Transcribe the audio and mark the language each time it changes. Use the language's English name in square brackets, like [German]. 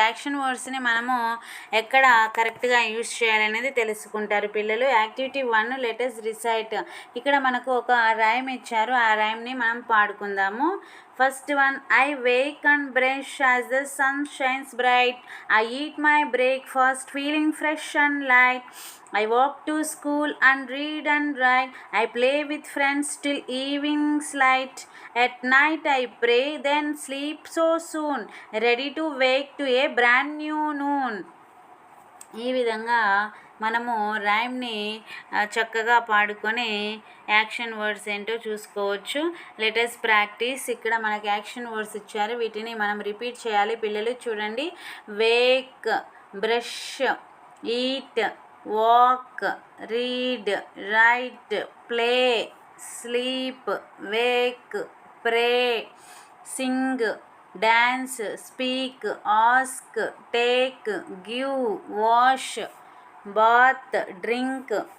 [Telugu] Action వర్డ్స్ని మనము ఎక్కడ కరెక్ట్గా యూజ్ చేయాలనేది తెలుసుకుంటారు పిల్లలు. Activity 1 letters recite. ఇక్కడ మనకు ఒక రైమ్ ఇచ్చారు, ఆ రైమ్ని మనం పాడుకుందాము. [English] First one, I wake and brush as the sun shines bright. I eat my breakfast feeling fresh and light. I walk to school and read and write. I play with friends till evening's light. At night I pray, then sleep so soon. Ready to wake to a brand new noon. [Telugu] ఈ విధంగా మనము రైమ్ని చక్కగా పాడుకొని action words ఏంటో చూసుకోవచ్చు. Letters practice. ఇక్కడ మనకి action words ఇచ్చారు, వీటిని మనం రిపీట్ చేయాలి. పిల్లలు చూడండి. [English] Wake, brush, eat, walk, read, write, play, sleep, wake, pray, sing, dance, speak, ask, take, give, wash, bath, drink.